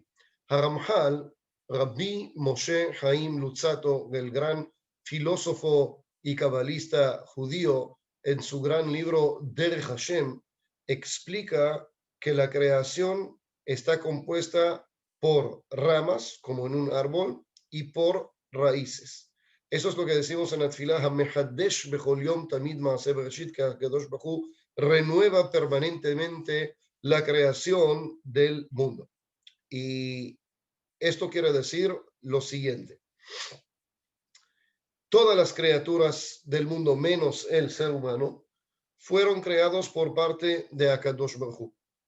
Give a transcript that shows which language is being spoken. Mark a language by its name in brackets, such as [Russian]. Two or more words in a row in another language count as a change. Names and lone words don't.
[Spanish] Haramhal, Rabbi Moshe Haim Luzzatto, el gran filósofo y cabalista judío, en su gran libro Derech Hashem, explica que la creación está compuesta por ramas, como en un árbol, y por raíces. Eso es lo que decimos en la Tfilah, [Hebrew] המחדש בכל יום תמיד מעשה בראשית, [Spanish] que [Hebrew] הקדוש ברוך הוא [Spanish] renueva permanentemente la creación del mundo. Y esto quiere decir lo siguiente: todas las criaturas del mundo, menos el ser humano, fueron creados por parte de [Hebrew] הקדוש ברוך הוא.